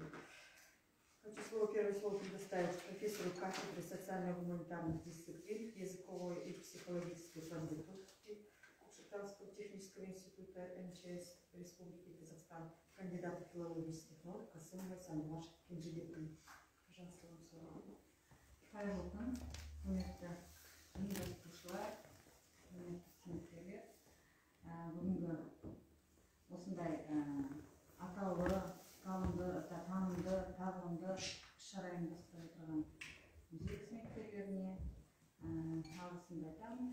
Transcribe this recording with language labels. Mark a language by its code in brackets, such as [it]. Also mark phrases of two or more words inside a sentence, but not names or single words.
[ru] Хочу первое слово предоставить профессору кафедры социально-гуманитарных дисциплин, языковой и психологической подготовки Кокшетавского технического института МЧС Республики Казахстан, кандидата филологических наук Касымова Сандуаш Кенжебекова. Пожалуйста, вам слово. [kk] Қайырлы күн, құрметті ұйымдастырушылар, құрметті қызметкерлер. Бүгінгі осындай атаулы, танымды, тағылымды іс-шара ұйымдастырып отырған музей қызметкерлеріне алғысымды айтамын.